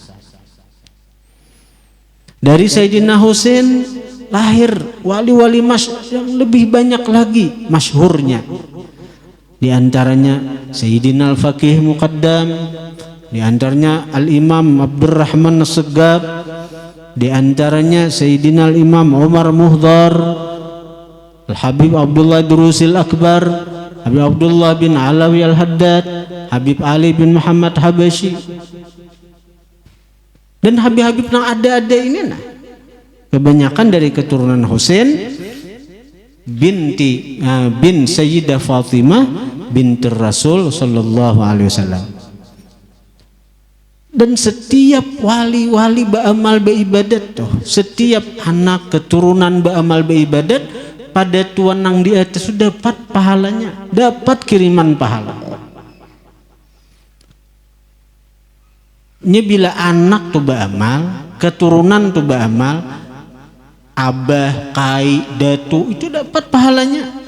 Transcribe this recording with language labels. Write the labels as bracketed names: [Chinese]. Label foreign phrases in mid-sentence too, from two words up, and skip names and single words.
[Indonesian] Dari Sayyidina Husain lahir wali-wali yang lebih banyak lagi masyhurnya. Di antaranya Sayyidina Al-Faqih Muqaddam, di antaranya Al-Imam Abdurrahman As-Segab, di antaranya Sayyidina Al-Imam Umar Muhdar, Al-Habib Abdullah Durusil Akbar, Habib Abdullah bin Alawi Al-Haddad, Habib Ali bin Muhammad Habashi, dan habib-habib yang ada ini nah kebanyakan dari keturunan Husain bin Sayyidah Fatimah binti Rasul [Arabic] صلى الله عليه وسلم. [Indonesian] Dan setiap wali-wali beramal beribadat tuh, setiap anak keturunan beramal beribadat pada Tuan yang di atas sudah dapat pahalanya, dapat kiriman pahala. Ini bila anak tuh beramal, keturunan tuh beramal, abah, kai, datu itu dapat pahalanya.